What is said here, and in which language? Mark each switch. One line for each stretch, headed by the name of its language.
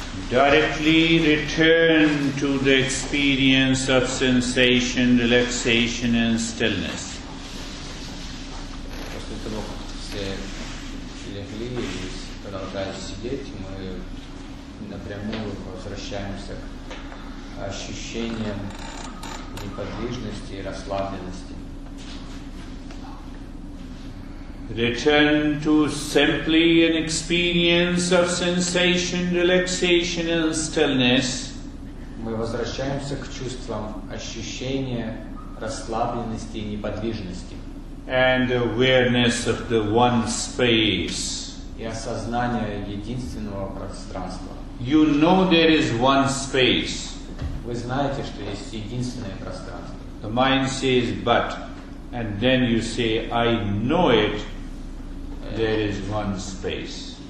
English: Directly return to the experience of sensation, relaxation and stillness.
Russian: После того, как все легли и продолжают сидеть, мы напрямую возвращаемся к ощущениям неподвижности и расслабленности.
English: Return to simply an experience of sensation, relaxation and stillness.
Russian: Мы возвращаемся к чувствам ощущения расслабленности и неподвижности.
English: And the awareness of the one space.
Russian: И осознание единственного пространства.
English: You know there is one space.
Russian: Вы знаете, что есть единственное пространство.
English: The mind says but, and then you say I know it, there is one space.